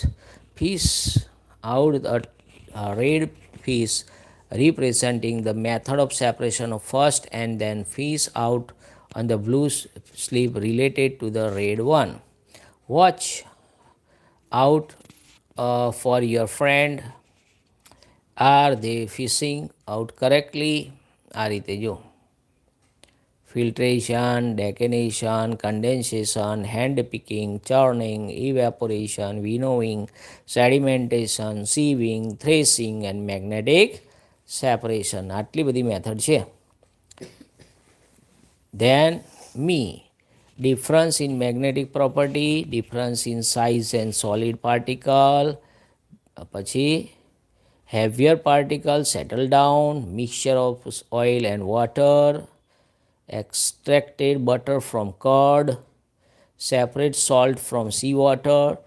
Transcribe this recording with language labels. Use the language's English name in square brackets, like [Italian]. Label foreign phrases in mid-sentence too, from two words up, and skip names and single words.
[English] Fish out a red fish representing the method of separation of first and then fish out on the blue sleeve related to the red one. Watch out for your friend. Are they fishing out correctly? [Gujarati] આ રીતે જો [English] filtration, decantation, condensation, hand picking, churning, evaporation, winnowing, sedimentation, sieving, threshing and magnetic separation. [Gujarati] આટલી બધી મેથડ છે. [English] Then me, difference in magnetic property, difference in size and solid particle. પછી heavier particles settle down, mixture of oil and water, extracted butter from curd, separate salt from seawater,